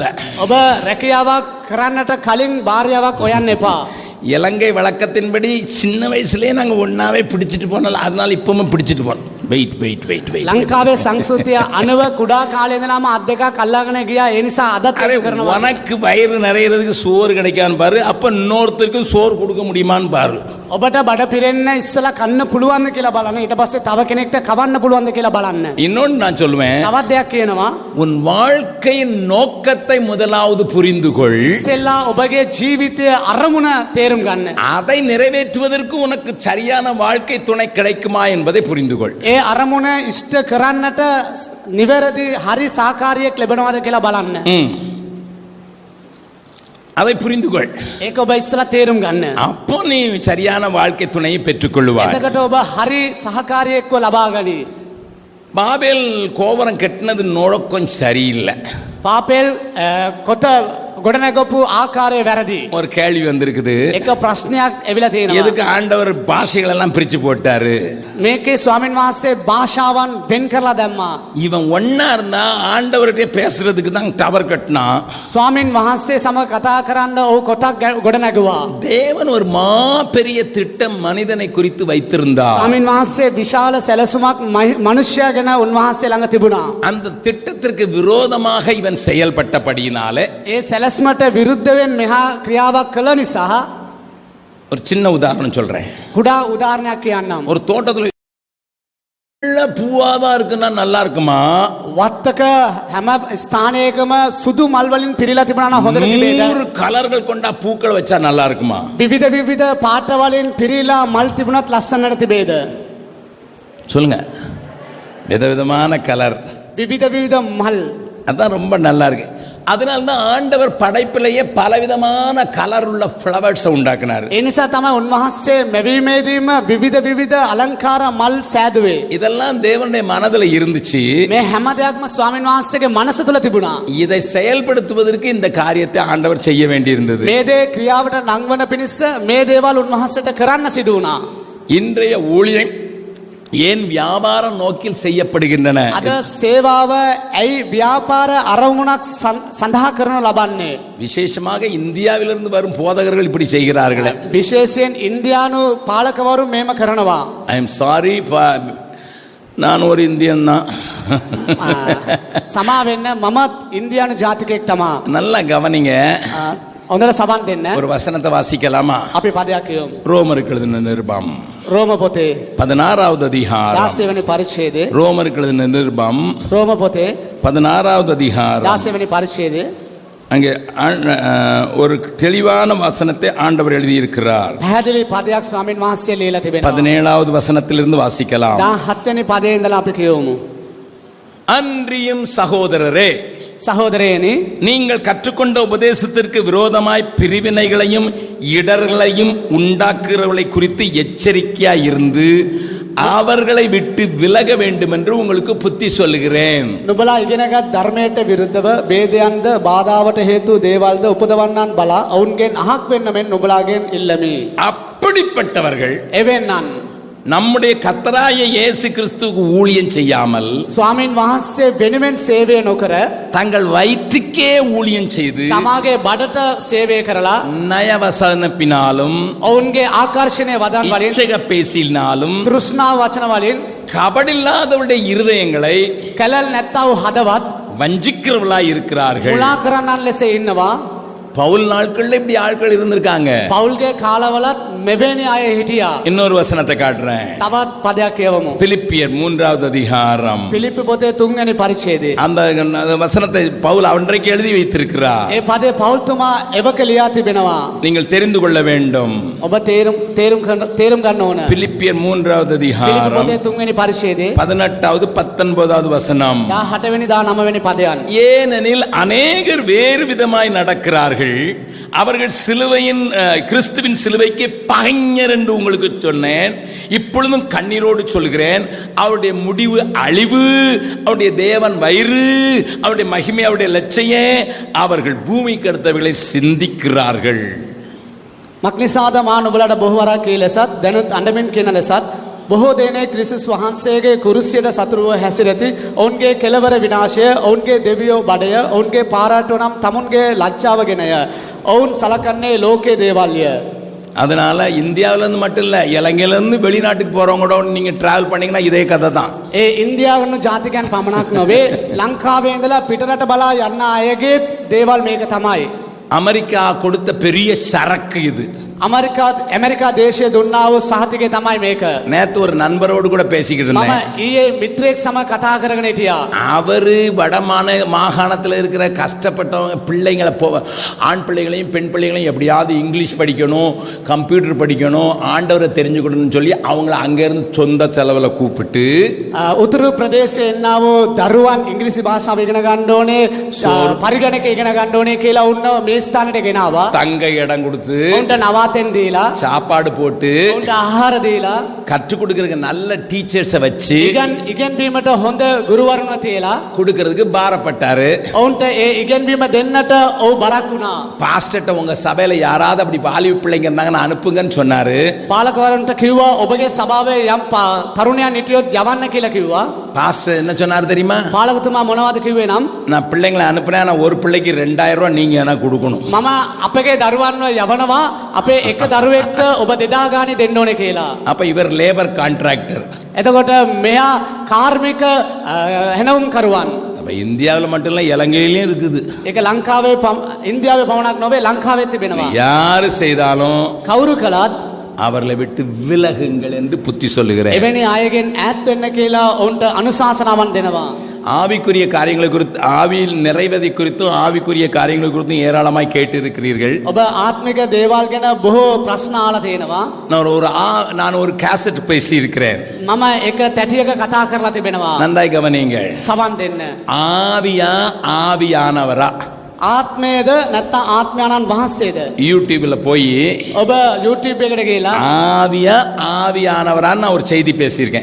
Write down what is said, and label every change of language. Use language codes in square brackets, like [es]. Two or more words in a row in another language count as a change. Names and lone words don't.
[si] ඔබ රැකියාවක් කරන්නට කලින් භාර්යාවක් හොයන්න එපා. [ta] இலங்கை வழக்கத்தின்படி சின்ன வயசுலயே நாங்க ஒன்னாவே பிடிச்சிட்டு போனோம், அதனால இப்பவும் பிடிச்சிட்டு போனோம். [en] wait wait wait wait. [si] ලංකාවේ සංස්කෘතිය අනුව කුඩා කාලේ ඉඳලාම අත් දෙකක් අල්ලාගෙන ගියා. ඒ නිසා අදත් ඒක කරනවා. [ta] உனக்கு வயிறு நிறையிறதுக்கு சோறு கிடைக்கான்னு பாரு, அப்ப இன்னொருத்தருக்கு சோறு கொடுக்க முடியுமான்னு பாரு. [si] ඔබට බඩ පිරෙන්න ඉස්සලා කන්න පුළුවන්ද කියලා බලන්න. ඊට පස්සේ තව කෙනෙක්ට කවන්න පුළුවන්ද කියලා බලන්න. [ta] இன்னொன்று நான் சொல்லுவேன், [si] තවත් දෙයක් කියනවා. [ta] உன் வாழ்க்கையின் நோக்கத்தை முதலாவது புரிந்து கொள். [si] ඉස්සෙල්ලා ඔබගේ ජීවිතයේ අරමුණ තේරුම් ගන්න. [ta] அதை நிறைவேற்றுவதற்கு உனக்கு சரியான வாழ்க்கை துணை கிடைக்குமா என்பதை புரிந்து கொள். [si] ඒ අරමුණ ඉෂ්ට කරන්නට නිවැරදි හරි සහකාරියෙක් ලැබෙනවද කියලා බලන්න. [ta] அதை புரிந்து கொள். [si] ඒක ඔබ ඉස්සලා තේරුම් ගන්න. [ta] அப்போ நீ சரியான வாழ்க்கை துணையை பெற்றுக்கொள்வாய். [si] එතකොට ඔබ හරි සහකාරියෙක්ව ලබා ගනී. [ta] பாபேல் கோபுரம் கட்டினது நோக்கம் சரியில்லை. [si] පාපෙල් කොත ගොඩනැගපු ආකාරය වැරදි. [ta] ஒரு கேள்வி வந்திருக்குது, [si] එක ප්‍රශ්නයක් එවිලා තියෙනවා. [ta] எதுக்கு ஆண்டவர் பாஷைகள் எல்லாம் பிரிச்சு போட்டாரு? [si] මේකේ ස්වාමීන් වහන්සේ භාෂාවන් වෙන් කරලා දැම්මා. [ta] இவன் ஒன்னா இருந்தா ஆண்டவர்கிட்ட பேசுறதுக்கு தான் டவர் கட்டினான். [si] ස්වාමීන් වහන්සේ සමග කතා කරන්න ඔහු කොතක් ගොඩනැගුවා. [ta] தேவன் ஒரு மாபெரிய திட்டம் மனிதனை குறித்து வைத்திருந்தார். [si] ස්වාමීන් වහන්සේ විශාල සැලසුමක් මනුෂ්‍යයා ගැන උන්වහන්සේ ළඟ තිබුණා. [ta] அந்த திட்டத்திற்கு விரோதமாக இவன் செயல்பட்டபடியினாலே, [si] ඒ සැලසුමට විරුද්ධවෙන් මෙහා ක්‍රියාවක් කළ නිසා [ta] ஒரு சின்ன உதாரணம் சொல்றேன். [si] කුඩා උදාහරණයක් කියන්නම්. [ta] ஒரு தோட்டத்துல நல்ல பூவாதான் இருக்குன்னா நல்லா இருக்குமா? [si] වත්තක හැම ස්ථානයකම සුදු මල් වලින් පිරීලා තිබුණා නම් හොඳට තිබේද? [ta] 100 கலர்கள் கொண்ட பூக்கள் வச்சா நல்லா இருக்குமா? [si] විවිධ විවිධ පාට වලින් පිරීලා මල් තිබුණත් ලස්සනට තිබේද? [ta] சொல்லுங்க. விதவிதமான கலர், [si] විවිධ විවිධ මල්. [ta] அதான் ரொம்ப நல்லா இருக்கு. அதனால தான் ஆண்டவர் படைப்பிலேயே பலவிதமான கலர் உள்ள ஃப்ளவர்ஸ் உண்டாக்குனார். [si] ඒ නිසා තමයි උන්වහන්සේ මැවීමේදීම විවිධ විවිධ අලංකාර මල් සෑදුවේ. [ta] இதெல்லாம் தேவனுடைய மனதில் இருந்துச்சு. [si] මේ හැම දෙයක්ම ස්වාමීන් වහන්සේගේ මනස තුල තිබුණා. [ta] இதை செயல்படுத்துவதற்கு இந்த காரியத்தை ஆண்டவர் செய்ய வேண்டியிருந்தது. [si] මේ දේ ක්‍රියාවට නංවන පිණිස මේ දේවල් උන්වහන්සේට කරන්න සිදු වුණා. [ta] இன்றைய ஊழியம் ஏன் வியாபார நோக்கில் செய்யப்படுகின்றன? [si] අද සේවාව ඇයි ව්‍යාපාර අරමුණක් සඳහා කරනු ලබන්නේ? [ta] விசேஷமாக இந்தியாவிலிருந்து வரும் போதகர்கள் இப்படி செய்கிறார்கள். [si] විශේෂයෙන් ඉන්දියානු පාලකවරු මේම කරනවා. [en] I am sorry, [ta] நான் ஒரு இந்தியன் தான். [si] සමා වෙන්න, මමත් ඉන්දියානු ජාතිකයෙක් තමා. [ta] நல்லா கவனிங்க. [si] හොඳට සවන් දෙන්න. [ta] ஒரு வசனத்தை வாசிக்கலாமா? [si] අපි පදයක් කියමු. [ta] ரோமருக்கு எழுதின நிருபம் [si] රෝම පොතේ [ta] 16வது அதிகாரம். [si] 16 වෙනි පරිච්ඡේදයේ. [ta] ரோமருக்கு எழுதின நிருபம் [si] රෝම පොතේ [ta] 16வது அதிகாரம். [si] 16 වෙනි පරිච්ඡේදයේ [ta] அங்கே ஒரு தெளிவான வசனத்தை ஆண்டவர் எழுதியிருக்கிறார். [si] පැහැදිලි පදයක් ස්වාමීන් වහන්සේ ලියලා තිබෙනවා. [ta] 17வது வசனத்திலிருந்து வாசிக்கலாம். [si] 17 වෙනි පදයේ ඉඳලා අපි කියමු. [ta] அன்றியும் சகோதரரே, சகோதரேனே, நீங்கள் கற்றுக்கொண்ட உபதேசத்திற்கு விரோதமாய் பிரிவினைகளையும் இடர்களையும் உண்டாக்குறவர்களை குறித்து எச்சரிக்கையாய் இருந்து அவர்களை விட்டு விலக வேண்டும் என்று உங்களுக்கு புத்தி சொல்லுகிறேன். [si] නුඹලා ඉගෙනගත් ධර්මයට විරුද්ධව ભેදයන්ද බාධාවට හේතු දේවල්ද උපදවන්නන් බලා ඔවුන්ගෙන් අහක් වෙන්න මෙන් නුඹලාගෙන් ඉල්ලමි. [ta] அப்படிப்பட்டவர்கள் [si] එවෙන්නන් [ta] நம்முடைய கர்த்தராகிய இயேசு கிறிஸ்துவுக்கு ஊழியம் செய்யாமல் [si] ස්වාමීන් වහන්සේ වෙනුවෙන් සේවය නොකර [ta] தங்கள் வயிற்றுக்கே ஊழியம் செய்து [si] තමාගේ බඩට සේවය කරලා [ta] நயவசனப்பினாலும் [si] ඔවුන්ගේ ආකර්ෂණය වදන් වලින් [ta] இச்சக பேசினாலும் [si] තෘෂ්ණා වචන වලින් [ta] கபடில்லாதவருடைய இருதயங்களை [si] කැලල් නැත්තා වූ හදවත් [ta] வஞ்சிக்கிறவர்களாய் இருக்கிறார்கள். [si] මුලා කරන්නන් ලෙස ඉන්නවා. [ta] பவுல் நாட்கள்ல இப்படி ஆட்கள் இருந்திருக்காங்க. [si] පවුල්ගේ කාලවලත් මෙවැනි අය හිටියා. [ta] இன்னொரு வசனத்தை காட்டுறேன். [si] තවත් පදයක් කියවමු. [ta] பிலிப்பியர் 3வது அதிகாரம். [si] පිලිප්පි පොතේ 3 වෙනි පරිච්ඡේදය. [ta] அந்த வசனத்தை பவுல் அன்றைக்கு எழுதி வைத்திருக்கிறார். [si] ඒ පදේ පවුල්තුමා එවක ලියා තිබෙනවා. [ta] நீங்கள் தெரிந்து கொள்ள வேண்டும். [si] ඔබ තේරුම් ගන්න ඕන. [ta] பிலிப்பியர் 3வது [si] පිලිප්පි [ta] அதிகாரம் [si] පොතේ 3 වෙනි පරිච්ඡේදය [ta] 18வது 19வது வசனம். [si] 18 වෙනි 19 වෙනි පදයන්. [ta] ஏனெனில் அநேகர் வேறு விதமாய் நடக்கிறார்கள், அவர்கள் சிலுவையின் கிறிஸ்துவின் சிலுவைக்கு பகைஞர் என்று உங்களுக்கு சொன்னேன், இப்பொழுதும் கண்ணீரோடு சொல்கிறேன், அவருடைய முடிவு அழிவு, அவருடைய தேவன் வயிறு, அவருடைய மகிமை, அவருடைய லட்சியம், அவர்கள் பூமிக்கு அடுத்தவர்களை சிந்திக்கிறார்கள். [si] මක්නිසාද මා නුඹලට බොහෝ වරක් කී ලෙසත් දැනුත් අඬමින් කියන ලෙසත් බොහෝ දෙනෙක් ක්‍රිස්තුස් වහන්සේගේ කුරුසියට සතුරුව හැසිරෙති. ඔවුන්ගේ කෙලවර විනාශය, ඔවුන්ගේ දෙවියෝ බඩය, ඔවුන්ගේ පාරාට නම් තමුන්ගේ ලැජ්ජාව ගෙනය. ඔවුන් සලකන්නේ ලෝකයේ දේවල්ය. [ta] அதனால இந்தியாவில இருந்து மட்டும் இல்ல, இலங்கையில இருந்து வெளிநாட்டுக்கு போறவங்களோட நீங்க டிராவல் பண்ணீங்கன்னா இதே கதை தான். [si] ඒ ඉන්දියාවන ජාතිකයන් පමණක් නොවේ, ලංකාවේ ඉඳලා පිටරට බලා යන්න අයගේ දේවල් මේක තමයි. [ta] அமெரிக்கா கொடுத்த பெரிய சரக்கு இது. [si] ඇමරිකා දේශය දුන්නා වූ සහතිකය තමයි මේක. [ta] நேத்து ஒரு நண்பரோடு கூட பேசிக்கிட்டு [si] මම [ta] இருந்தேன். [si] ඊයේ මිත්‍රයෙක් සමග කතා කරගෙන හිටියා. [ta] அவரு மாகாணத்தில் இருக்கிற கஷ்டப்பட்டவங்க பிள்ளைங்களை ஆண் பிள்ளைகளையும் பெண் பிள்ளைகளையும் எப்படியாவது இங்கிலீஷ் படிக்கணும், கம்ப்யூட்டர் படிக்கணும், ஆண்டவரை தெரிஞ்சுக்கணும்னு சொல்லி அவங்கள அங்கேருந்து சொந்த செலவில் கூப்பிட்டு [si] උතුරු ප්‍රදේශයේ එන්නා වූ දරුවන් ඉංග්‍රීසි භාෂාව ඉගෙන ගන්න ඕනේ, පරිගණක ඉගෙන ගන්න ඕනේ කියලා උන්න මේ ස්ථානෙට ගෙනාවා. [ta] தங்க இடம் கொடுத்து [si] උන්ට නවාතෙන් දීලා [ta] சாப்பாடு போட்டு [si] උන්ට ආහාර දීලා [ta] கற்றுக் கொடுக்கறதுக்கு நல்ல டீச்சர்ஸை வச்சு [si] ඉගැන්වීමට හොඳ ගුරුවරුන් තියලා [ta] கொடுக்கறதுக்கு பாரப்பட்டாரு. [si] ඔවුන්ට ඒ ඉගැන්වීම දෙන්නට ඔව් බරක් වුණා. [ta] பாஸ்டர்ட்ட உங்க சபையில யாராவது அப்படி வாலிப பிள்ளைங்க இருந்தாங்கன்னா அனுப்புங்கன்னு சொன்னாரு. [si] පාලකවරුන්ට කිව්වා ඔබගේ සභාවේ යම් තරුණයන් හිටියොත් යවන්න කියලා කිව්වා. [ta] பாஸ்டர் என்ன சொன்னாரு தெரியுமா? [si] පාලකතුමා මොනවද කිව්වේ නම්, [ta] நான் பிள்ளைங்களை அனுப்புனேன், ஆனா ஒரு பிள்ளைக்கு 2000 ரூபாய் நீங்க எனக்கு கொடுக்கணும். [si] මම අපගේ දරුවන්ව යවනවා, අපේ එක දරුවෙක්ට ඔබ 2000 ගාණි දෙන්න ඕනේ කියලා. [ta] அப்ப இவர் [en] labour contractor. [si] එතකොට මෙයා කාර්මික හැනවුම් කරුවන්. [ta] அப்ப இந்தியாவில் மட்டும் இல்ல, இலங்கையிலயும் இருக்குது. [si] ඒක ලංකාවේ ඉන්දියාවේ පමණක් නොවේ, ලංකාවෙත් තිබෙනවා. [ta] யாரு செய்தாலும் [si] කවුරු කළත් [ta] அவர்களை விட்டு விலகுங்கள் என்று புத்தி சொல்லுகிறேன். [si] එවැනි අයගෙන් ඈත් වෙන්න කියලා ඔවුන්ට අනුශාසනාවන් දෙනවා. [ta] ஆவிக்குரிய காரியங்களை குறித்து, ஆவியில் நிறைவதை குறித்தும் ஆவிக்குரிய காரியங்களை குறித்தும் ஏராளமாய் கேட்டு இருக்கிறீர்கள். [si] ඔබ ආත්මික දේවල් ගැන බොහෝ ප්‍රශ්න අහලා තියෙනවා. [ta] நான் ஒரு கேசட் பேசி இருக்கிறேன். [si] මම එක තැටියක කතා කරලා තිබෙනවා. [ta] நன்றாய் கவனியுங்கள். [si] සවන් දෙන්න. [ta] ஆவியா ஆவியானவரா? [si] ආත්මයේද නැත්නම් ආත්මයන්න් වහන්සේද? [ta] யூடியூப்ல போய் [si] ඔබ YouTube එකට ගිහලා [ta] ஆவியா ஆவியானவரான்னு நான் ஒரு செய்தி பேசியிருக்கேன்.